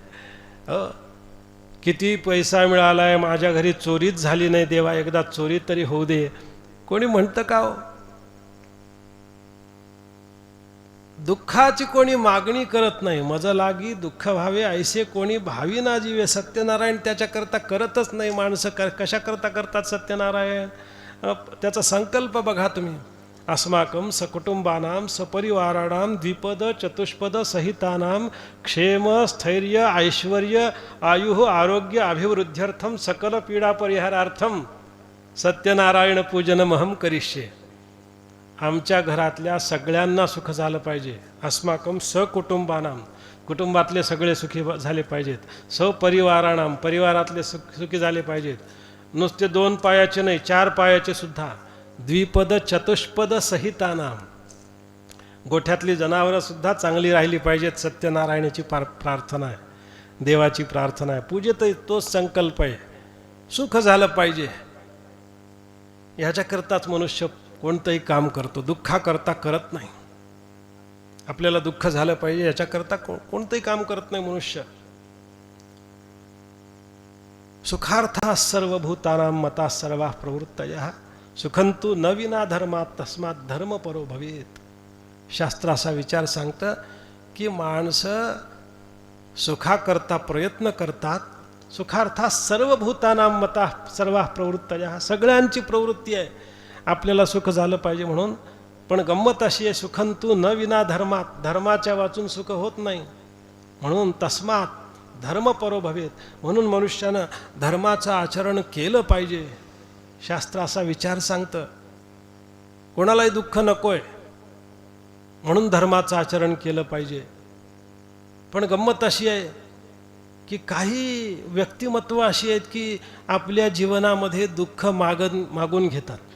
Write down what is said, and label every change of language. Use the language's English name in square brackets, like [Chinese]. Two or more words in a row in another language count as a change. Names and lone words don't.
[Marathi] किती पैसा मिळालाय, माझ्या घरी चोरीच झाली नाही, देवा एकदा चोरी तरी होऊ दे, कोणी म्हणतं का हो? दुःखाची कोणी मागणी करत नाही. मज लागी दुःख व्हावे ऐसे कोणी भावी ना जीवे. सत्यनारायण त्याच्याकरता करतच नाही. माणसं कशाकरता करतात सत्यनारायण? त्याचा संकल्प बघा तुम्ही. [Sanskrit] अस्माकं सकुटुंबानां सपरिवाराणां द्विपद चतुष्पद सहितानां क्षेम स्थैर्य ऐश्वर्य आयुः आरोग्य अभिवृद्ध्यर्थम सकल पीडा परिहारार्थम सत्यनारायण पूजनमहं करिष्ये. [Marathi] आमच्या घरातल्या सगळ्यांना सुख झालं पाहिजे. [Sanskrit] अस्माकं सकुटुंबानां, [Marathi] कुटुंबातले सगळे सुखी झाले पाहिजेत. सपरिवाराणां, परिवारातले सुखी झाले पाहिजेत. नुसते 2 पायाचे नाही, 4 पायाचे सुद्धा. [Sanskrit] द्विपद चतुष्पद सहितानां, [Marathi] गोठ्यातली जनावरं सुद्धा चांगली राहिली पाहिजेत. सत्यनारायणाची प्रार्थना आहे, देवाची प्रार्थना आहे, पूजेत तोच संकल्प आहे. सुख झालं पाहिजे ह्याच्याकरताच मनुष्य कोणतंही काम करतो, दुःखाकरता करत नाही. आपल्याला दुःख झालं पाहिजे याच्याकरता कोणतंही काम करत नाही मनुष्य. [Sanskrit] सुखार्था सर्वभूतानां मता सर्वा प्रवृत्तयः सुखंतु न विना धर्मात तस्मात धर्म परो भवेत. [Marathi] शास्त्र असा विचार सांगतं की माणसं सुखाकरता प्रयत्न करतात. [Sanskrit] सुखार्था सर्वभूतानां मता सर्वा प्रवृत्तयः, [Marathi] सगळ्यांची प्रवृत्ती आहे आपल्याला सुख झालं पाहिजे म्हणून. पण गंमत अशी आहे, [Sanskrit] सुखंतु न विना धर्मात, [Marathi] धर्माच्या वाचून सुख होत नाही. [Sanskrit] म्हणून तस्मात धर्म परो भवेत, [Marathi] म्हणून मनुष्यानं धर्माचं आचरण केलं पाहिजे. शास्त्र असा विचार सांगतं. कोणालाही दुःख नकोय म्हणून धर्माचं आचरण केलं पाहिजे. पण गंमत अशी आहे की काही व्यक्तिमत्व अशी आहेत की आपल्या जीवनामध्ये दुःख मागून घेतात.